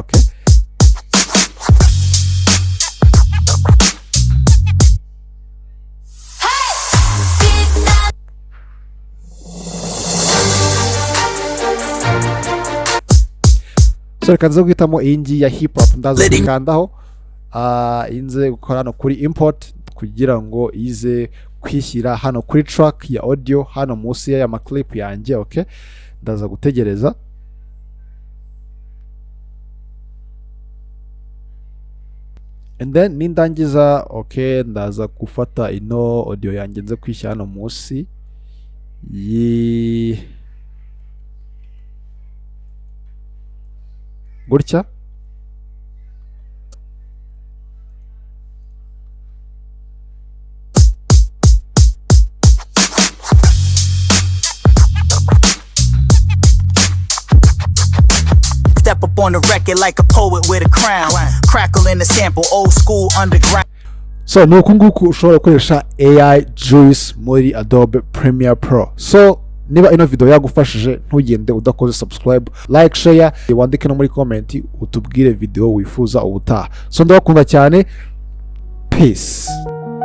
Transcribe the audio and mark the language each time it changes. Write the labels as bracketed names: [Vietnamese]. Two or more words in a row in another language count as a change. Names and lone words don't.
[Kinyarwanda] Okay, so reka nze guhitamo iyi ngiyi ya [English] hip hop, [Kinyarwanda] ndaza kuyikandaho. Inze gukora hano kuri import kugira ngo ize kwishyira hano kuri track ya audio hano munsi ya maclip yanjye. Okay, ndaza gutegereza. [English] And then [Kinyarwanda] nindangiza, okay, ndaza gufata ino audio yanjye nze kwishyira hano munsi gutya. [English] Step up on the record like a poet with a crown. Crackle in the sample, old school underground. [Kinyarwanda] So nuko nguko ushobora gukoresha AEJuice muri Adobe Premiere Pro. So niba ino video yagufashije ntugende udakoze [English] subscribe, like, share, [Kinyarwanda] wandike no muri comment utubwire video wifuza ubutaha. So ndabakunda cyane, peace.